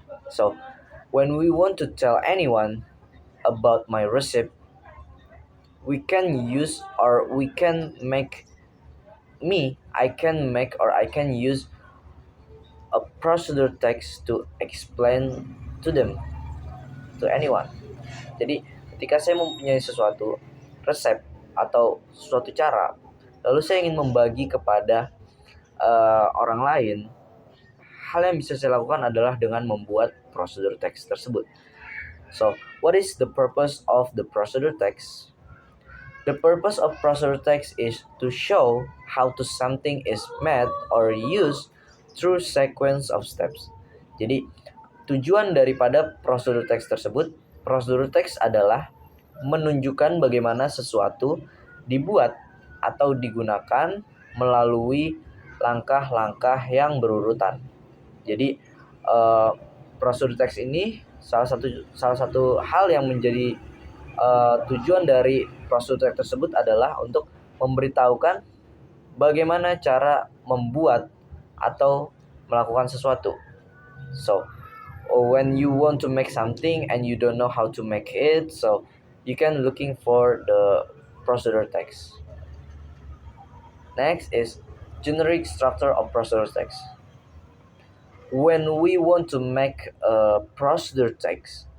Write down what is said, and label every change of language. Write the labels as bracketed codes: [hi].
[en] So when we want to tell anyone about my recipe, we can use or we can make I can use a procedure text to explain to them, to anyone. [id] Jadi ketika saya mempunyai sesuatu resep atau suatu cara, lalu saya ingin membagi kepada orang lain, hal yang bisa saya lakukan adalah dengan membuat prosedur teks tersebut. [en] So, what is the purpose of the procedure text? The purpose of procedure text is to show how to something is made or used through sequence of steps. [id] Jadi, tujuan daripada prosedur teks tersebut, prosedur teks adalah menunjukkan bagaimana sesuatu dibuat atau digunakan melalui langkah-langkah yang berurutan. Jadi prosedur teks ini salah satu hal yang menjadi tujuan dari prosedur teks tersebut adalah untuk memberitahukan bagaimana cara membuat atau melakukan sesuatu. [en] So, when you want to make something and you don't know how to make it, so you can looking for the procedure text. Next is generic structure of procedure text. When we want to make a procedure text,